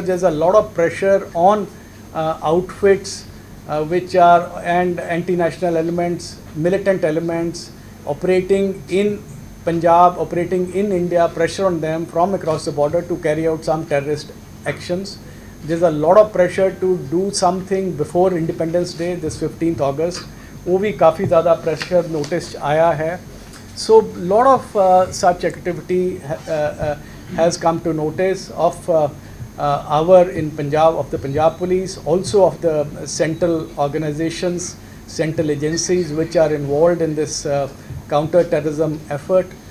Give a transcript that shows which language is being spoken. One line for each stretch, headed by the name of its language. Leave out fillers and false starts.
English: There's a lot of pressure on outfits which are, and anti-national elements, militant elements operating in Punjab, operating in India, pressure on them from across the border to carry out some terrorist actions. There's a lot of pressure to do something before Independence Day, this 15th August.
Hindi: वो भी काफ़ी ज़्यादा pressure notice आया है.
English: So lot of such activity has come to notice of our in Punjab, of the Punjab Police, also of the central organizations, central agencies which are involved in this counter-terrorism effort.